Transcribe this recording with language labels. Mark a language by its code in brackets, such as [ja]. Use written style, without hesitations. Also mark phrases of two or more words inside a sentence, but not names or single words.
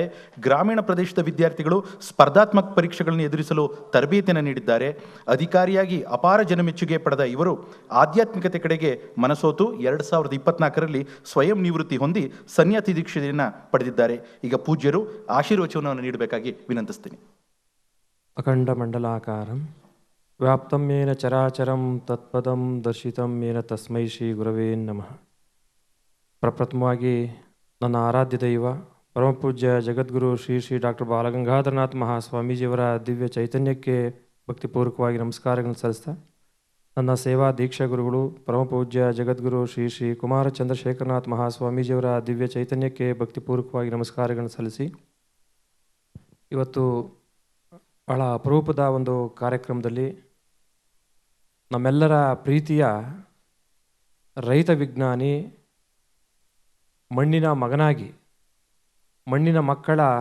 [kn] ಗ್ರಾಮೀಣ ಪ್ರದೇಶದ ವಿದ್ಯಾರ್ಥಿಗಳು ಸ್ಪರ್ಧಾತ್ಮಕ ಪರೀಕ್ಷೆಗಳನ್ನು ಎದುರಿಸಲು ತರಬೇತಿಯನ್ನು ನೀಡಿದ್ದಾರೆ. ಅಧಿಕಾರಿಯಾಗಿ ಅಪಾರ ಜನಮೆಚ್ಚುಗೆ ಪಡೆದ ಇವರು ಆಧ್ಯಾತ್ಮಿಕತೆ ಕಡೆಗೆ ಮನಸೋತು 2024ರಲ್ಲಿ ಸ್ವಯಂ ನಿವೃತ್ತಿ ಹೊಂದಿ ಸನ್ಯಾಸಿ ದೀಕ್ಷೆಯನ್ನು ಪಡೆದಿದ್ದಾರೆ. ಈಗ ಪೂಜ್ಯರು ಆಶೀರ್ವಚನವನ್ನು ನೀಡಬೇಕಾಗಿ ವಿನಂತಿಸ್ತೀನಿ. [sa] ಅಖಂಡ ಮಂಡಲಾಕಾರಂ ವ್ಯಾಪ್ತಂ ಯೇನ ಚರಾಚರಂ ತತ್ಪದಂ ದರ್ಶಿತಂ ಯೇನ ತಸ್ಮೈ ಶ್ರೀ ಗುರವೇ ನಮಃ. [kn] ಪ್ರಪ್ರಥಮವಾಗಿ ನನ್ನ ಆರಾಧ್ಯ ದೈವ ಪರಮಪೂಜ್ಯ ಜಗದ್ಗುರು ಶ್ರೀ ಶ್ರೀ ಡಾಕ್ಟರ್ ಬಾಲಗಂಗಾಧರನಾಥ ಮಹಾಸ್ವಾಮೀಜಿಯವರ ದಿವ್ಯ ಚೈತನ್ಯಕ್ಕೆ ಭಕ್ತಿಪೂರ್ವಕವಾಗಿ ನಮಸ್ಕಾರಗಳನ್ನು ಸಲ್ಲಿಸ್ತಾ, ನನ್ನ ಸೇವಾ ದೀಕ್ಷಾ ಗುರುಗಳು ಪರಮಪೂಜ್ಯ ಜಗದ್ಗುರು ಶ್ರೀ ಶ್ರೀ ಕುಮಾರ ಚಂದ್ರಶೇಖರನಾಥ ಮಹಾಸ್ವಾಮೀಜಿಯವರ ದಿವ್ಯ ಚೈತನ್ಯಕ್ಕೆ ಭಕ್ತಿಪೂರ್ವಕವಾಗಿ ನಮಸ್ಕಾರಗಳನ್ನು ಸಲ್ಲಿಸಿ, ಇವತ್ತು ಬಹಳ ಅಪರೂಪದ ಒಂದು ಕಾರ್ಯಕ್ರಮದಲ್ಲಿ ನಮ್ಮೆಲ್ಲರ ಪ್ರೀತಿಯ ರೈತ ವಿಜ್ಞಾನಿ, ಮಣ್ಣಿನ ಮಗನಾಗಿ ಮಣ್ಣಿನ ಮಕ್ಕಳ